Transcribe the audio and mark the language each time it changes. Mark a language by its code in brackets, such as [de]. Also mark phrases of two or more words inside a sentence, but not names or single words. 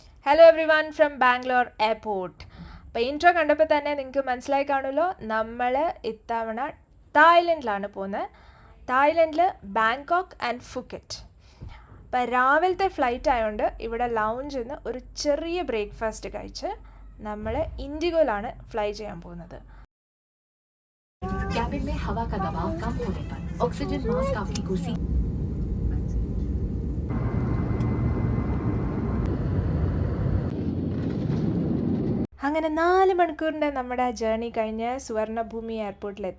[en] hello every one from Bangalore airport. [ml] അപ്പോൾ ഇൻട്രോ കണ്ടപ്പോൾ തന്നെ നിങ്ങൾക്ക് മനസ്സിലായി കാണുമല്ലോ, നമ്മൾ ഇത്തവണ തായ്ലൻഡിലാണ് പോകുന്നത്. തായ്ലൻഡിൽ ബാങ്കോക്ക് ആൻഡ് ഫുക്കറ്റ്. അപ്പോൾ രാവിലത്തെ ഫ്ലൈറ്റ് ആയതുകൊണ്ട് ഇവിടെ ലൗഞ്ചിൽ നിന്ന് ഒരു ചെറിയ ബ്രേക്ക്ഫാസ്റ്റ് കഴിച്ച് നമ്മൾ ഇൻഡിഗോയിലാണ് ഫ്ലൈ ചെയ്യാൻ പോകുന്നത്. [hi] कैबिन में हवा का दबाव कम होने पर ऑक्सीजन मास्क आपकी कुर्सी [ml] അങ്ങനെ 4 മണിക്കൂറിൻ്റെ നമ്മുടെ ജേർണി കഴിഞ്ഞ് സുവർണഭൂമി എയർപോർട്ടിലെത്തി.